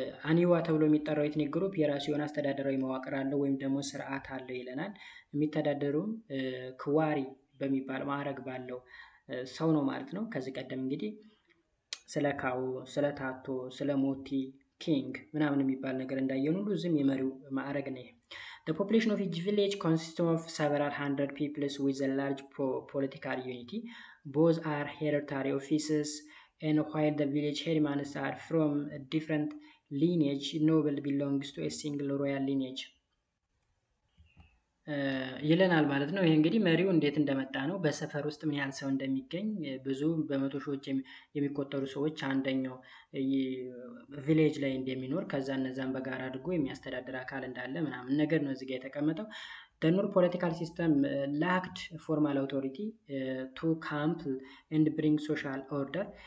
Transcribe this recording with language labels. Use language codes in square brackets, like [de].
[am] አኒዋ ተብሎ የሚጠራው ኤትኒክ ግሩፕ የራሱ የሆነ አስተዳደራዊ መዋቅር አለው ወይም ደግሞ ስርዓት አለው ይለናል። የሚተዳደሩም ክዋሪ በሚባል ማዕረግ ባለው ሰው ነው ማለት ነው። ከዚህ ቀደም እንግዲህ ስለ ካው፣ ስለ ታቶ፣ ስለ ሞቲ ኪንግ ምናምን የሚባል ነገር እንዳየን ሁሉ ዝም የመሪው ማዕረግ ነው። [en] The population of each village consists of several hundred peoples with a large political unity. Both are hereditary offices, and while the village headmen are from a different lineage, noble belongs to a single royal lineage. [am] ይለናል ማለት ነው። ይሄ እንግዲህ መሪው እንዴት እንደመጣ ነው። በሰፈር ውስጥ ምን ያህል ሰው እንደሚገኝ ብዙ በመቶ ሺዎች የሚቆጠሩ ሰዎች አንደኛው ቪሌጅ ላይ እንደሚኖር ከዛ እነዛን በጋራ አድርጎ የሚያስተዳድር አካል እንዳለ ምናምን ነገር ነው እዚህ ጋር የተቀመጠው። [en] The Nur political system lacked formal authority to counsel and bring social order.